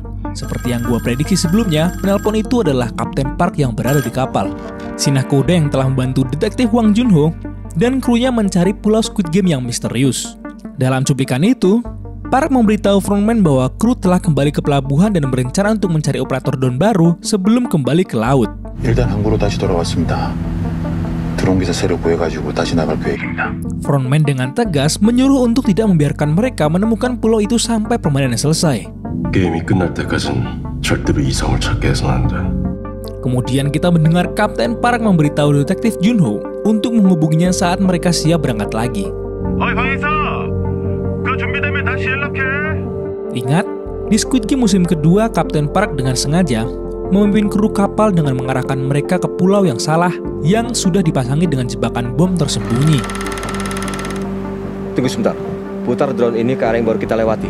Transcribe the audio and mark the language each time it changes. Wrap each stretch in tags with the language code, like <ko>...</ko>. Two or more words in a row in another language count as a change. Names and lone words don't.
<id>Seperti yang gua prediksi sebelumnya, penelpon itu adalah Kapten Park yang berada di kapal. Si nahkoda yang telah membantu detektif Hwang Jun-ho dan krunya mencari pulau Squid Game yang misterius. Dalam cuplikan itu, Park memberitahu frontman bahwa kru telah kembali ke pelabuhan dan berencana untuk mencari operator drone baru sebelum kembali ke laut.</id> <ko>일단 항구로 다시 돌아왔습니다. 드론 기사 새로 구해가지고 다시 나갈 계획입니다.</ko> <id>Frontman dengan tegas menyuruh untuk tidak membiarkan mereka menemukan pulau itu sampai permainannya selesai.</id> <ko>게임이 끝날 때까진 절대로 이성을 찾게 해서는 안 돼.</ko> <id>Kemudian kita mendengar Kapten Park memberitahu detektif Junho untuk menghubunginya saat mereka siap berangkat lagi.</id> <ko>어이 방에서 그 준비되면 다시 연락해.</ko> <id>Ingat, di Squid Game musim kedua, Kapten Park dengan sengaja memimpin kru kapal dengan mengarahkan mereka ke pulau yang salah yang sudah dipasangi dengan jebakan bom tersembunyi. Tunggu sebentar. Putar drone ini ke arah yang baru kita lewati.</id>